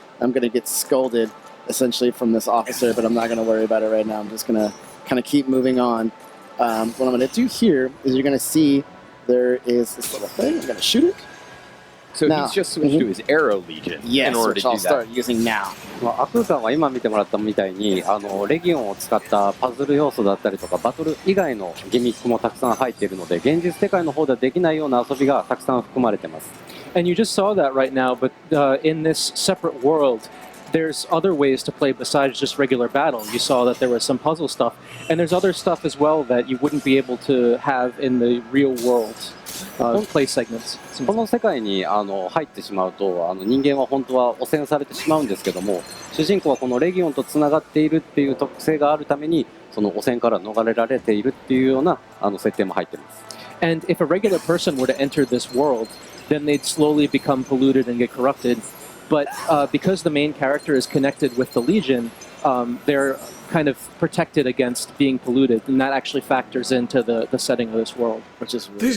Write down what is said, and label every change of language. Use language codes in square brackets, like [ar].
[en] I'm going to get scolded, essentially, from this officer, but I'm not going to worry about it right now. I'm just going to kind of keep moving on. What I'm going to do here is you're going to see there is this little thing. I'm going to shoot it. So he's just switched to his Arrow Legion in order to do I'll start using now. [ja] アクーさんは今見てもらったみたいにレギオンを使ったパズル要素だったりとかバトル以外のギミックもたくさん入っているので現実世界の方ではできないような遊びがたくさん含まれています。 [en] And you just saw that right now, but in this separate world, there's other ways to play besides just regular battle. You saw that there was some puzzle stuff, and there's other stuff as well that you wouldn't be able to have in the real world play segments. [ja] この世界に入ってしまうと人間は本当は汚染されてしまうんですけども主人公はこのレギオンとつながっているっていう特性があるためにその汚染から逃れられているっていうような設定も入っています。 [en] And if a regular person were to enter this world, then they'd slowly become polluted and get corrupted. But because the main character is connected with the Legion, they're kind of protected against being polluted, and that actually factors into the setting of this world. Which is really